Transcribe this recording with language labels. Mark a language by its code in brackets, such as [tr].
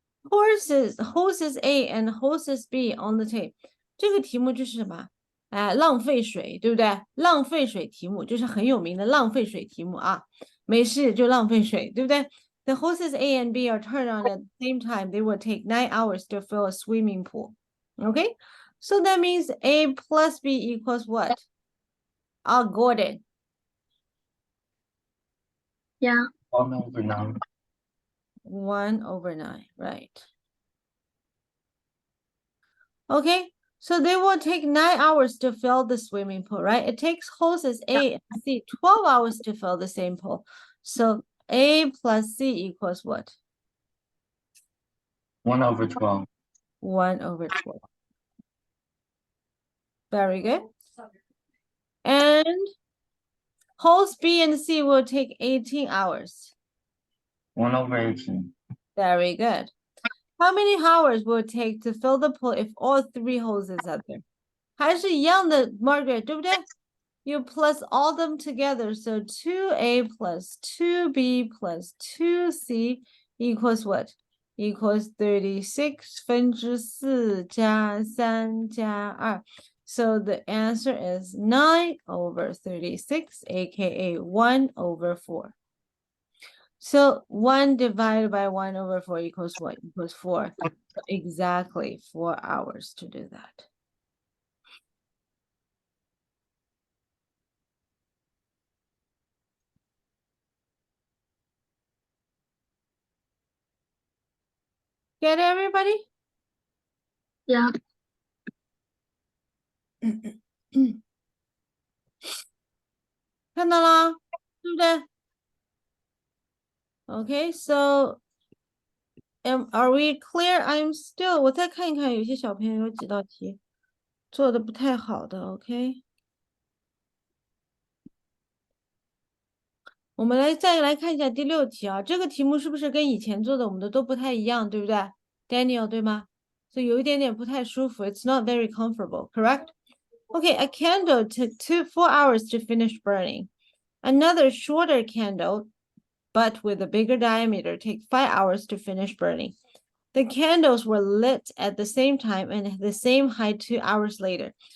[en] Hoses A and hoses B on the tape. [zh] 这个题目就是什么？浪费水，对不对？浪费水题目就是很有名的浪费水题目啊，没事就浪费水，对不对？ [en] The hoses A and B are turned on at the same time. They will take 9 hours to fill a swimming pool. Okay, so that means A plus B equals what? Gordon. Yeah. 1/9. 1/9, right? Okay, so they will take 9 hours to fill the swimming pool, right? It takes hoses A and C 12 hours to fill the same pool. So A plus C equals what? 1/12. 1/12. Very good. And holes B and C will take 18 hours. 1/18. Very good. How many hours will it take to fill the pool if all 3 hoses are there? [zh] 还是一样的 Margaret, 对不对? [en] You plus all them together. So 2A plus 2B plus 2C equals what? Equals [zh] 36分之4加3加2. [en] So the answer is 9/36, aka 1/4. So 1 divided by 1/4 equals what? Equals 4. So exactly 4 hours to do that. Get it, everybody? Yeah. [zh] 看到了，对不对？ [en] Okay, so are we clear? I'm still [zh] 我再看一看，有些小朋友有几道题做的不太好的，OK。我们再来看一下第6题啊，这个题目是不是跟以前做的我们的都不太一样，对不对 ？Daniel 对吗？所以有一点点不太舒服。 [en] It's not very comfortable, correct? Okay, a candle took 4 hours to finish burning. Another shorter candle, but with a bigger diameter, take 5 hours to finish burning. The candles were lit at the same time and at the same height 2 hours later.